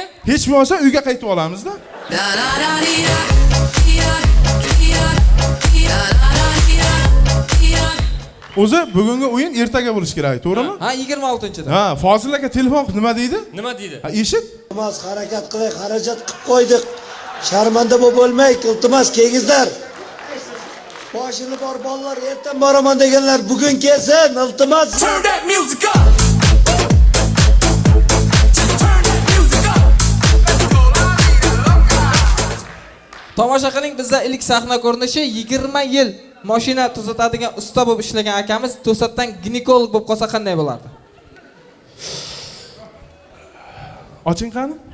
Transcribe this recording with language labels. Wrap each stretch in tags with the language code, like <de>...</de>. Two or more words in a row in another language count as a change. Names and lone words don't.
<uz>Hech bo'lmasa uyga qaytib olamizda. O'zi bugungi o'yin ertaga bo'lish kerak, to'g'rimi? Ha, 26-da. Ha, Fozil aka telefon qilib nima deydi? Nima deydi? Ha, eshit. Iltimos harakat qilib, xarajat qilib qo'ydik. Sharmanda bo'lib bo'lmaydi, iltimos kelingizlar. Boshini bor bolalar ertan boraman deganlar bugun kelsin, iltimos.</uz> <en>Turn that music up.</en> <uz>Tomosha qiling, bizda ilk sahna ko'rinishi 20 yil mashina tuzatadigan usta bo'lib ishlagan akamiz to'satdan ginekolog bo'lib qolsa qanday bo'lardi? Oching qani?</uz>